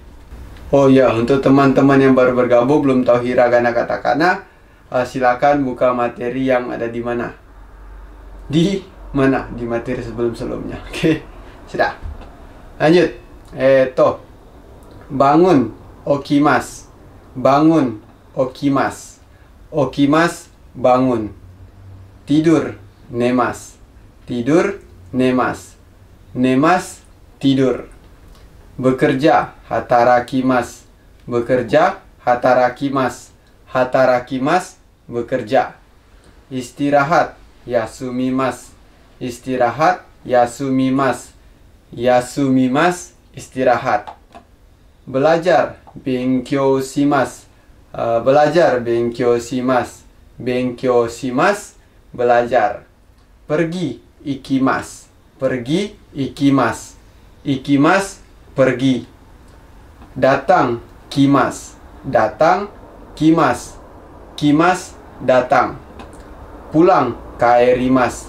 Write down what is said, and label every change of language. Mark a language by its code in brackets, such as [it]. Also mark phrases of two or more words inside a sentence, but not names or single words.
[id] Oh ya, untuk teman-teman yang baru bergabung belum tahu hiragana katakana, silakan buka materi yang ada di mana? Di mana? Di materi sebelum-sebelumnya. Oke, sudah. Lanjut. Bangun, okimas. Bangun, okimas. Okimas, bangun. Tidur, nemas. Tidur, nemas. Nemas, tidur. Bekerja, hatarakimas. Bekerja, hatarakimas. Hatarakimas, bekerja. Istirahat, yasumimas. Istirahat, yasumimas. Yasumimas, istirahat. Belajar, [ja] 勉強します. [id] Belajar, [ja] 勉強します. 勉強します, [id] belajar. Pergi, ikimasu. Pergi, ikimasu. Ikimasu, pergi. Datang, kimasu. Datang, kimasu. Kimasu, datang. Pulang, kaerimasu.